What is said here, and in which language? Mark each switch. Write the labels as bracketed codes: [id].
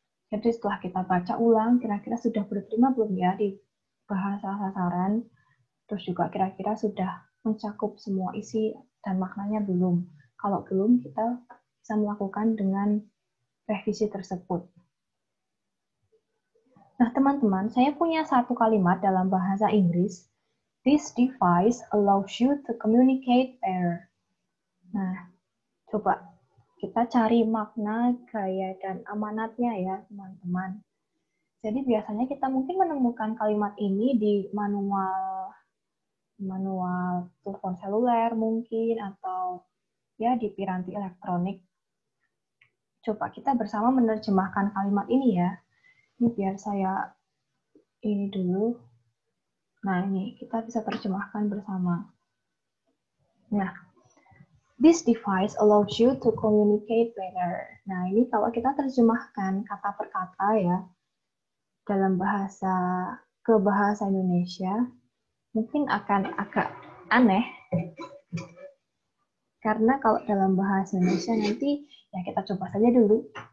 [id] Jadi setelah kita baca ulang, kira-kira sudah berterima belum ya di bahasa sasaran, terus juga kira-kira sudah mencakup semua isi dan maknanya belum. Kalau belum, kita bisa melakukan dengan revisi tersebut. Nah, teman-teman, saya punya satu kalimat dalam bahasa Inggris. [en] This device allows you to communicate better. [id] Nah, coba kita cari makna, gaya, dan amanatnya ya, teman-teman. Jadi biasanya kita mungkin menemukan kalimat ini di manual telepon seluler mungkin, atau ya di piranti elektronik. Coba kita bersama menerjemahkan kalimat ini ya. Ini biar saya ini dulu. Nah, ini kita bisa terjemahkan bersama. [en] Nah, this device allows you to communicate better. [id] Nah, ini kalau kita terjemahkan kata per kata ya, dalam ke bahasa Indonesia, mungkin akan agak aneh. Karena kalau dalam bahasa Indonesia nanti, ya kita coba saja dulu.